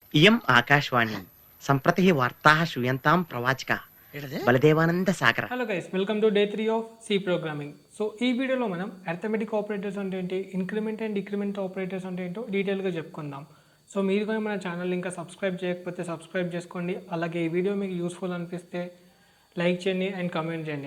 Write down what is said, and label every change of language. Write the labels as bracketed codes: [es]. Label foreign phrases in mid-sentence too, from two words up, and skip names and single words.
[sa] इयम् आकाशवाणी सम्प्रति वार्ताः श्रूयन्तां प्रवाचकः बलदेवानंद सागर. [en] Hello guys, welcome to day 3 of C programming. [te] సో ఈ వీడియోలో మనం [en] arithmetic operators [te] అంటే ఏంటి, [en] increment and decrement operators [te] అంటే ఏంటో డీటెయిల్గా చెప్పుకుందాం. సో మీరు కానీ మన ఛానల్ ఇంకా సబ్స్క్రైబ్ చేయకపోతే సబ్స్క్రైబ్ చేసుకోండి. అలాగే ఈ వీడియో మీకు యూస్ఫుల్ అనిపిస్తే లైక్ చేయండి [en] and comment [te] చేయండి.